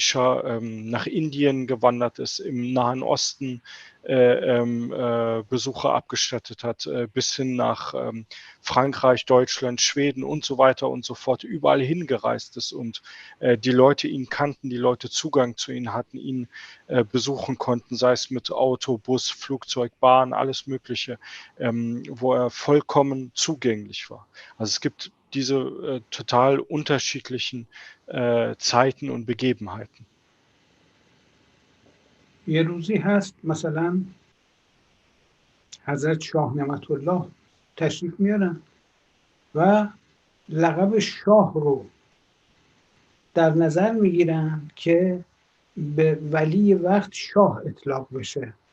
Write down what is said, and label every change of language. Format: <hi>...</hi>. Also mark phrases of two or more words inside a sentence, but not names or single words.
<de>Shah nach Indien gewandert ist, im Nahen Osten Besuche abgestattet hat, bis hin nach Frankreich, Deutschland, Schweden und so weiter und so fort, überall hingereist ist und die Leute ihn kannten, die Leute Zugang zu ihm hatten, ihn besuchen konnten, sei es mit Auto, Bus, Flugzeug, Bahn, alles Mögliche, wo er vollkommen zugänglich war. Also es gibt diese total unterschiedlichen Zeiten und Begebenheiten.</de> <fa>یه روزی هست مثلا حضرت شاه نعمت الله تشریف میارن و لقب شاه رو در نظر میگیرن که به ولی وقت شاه اطلاق بشه.</fa>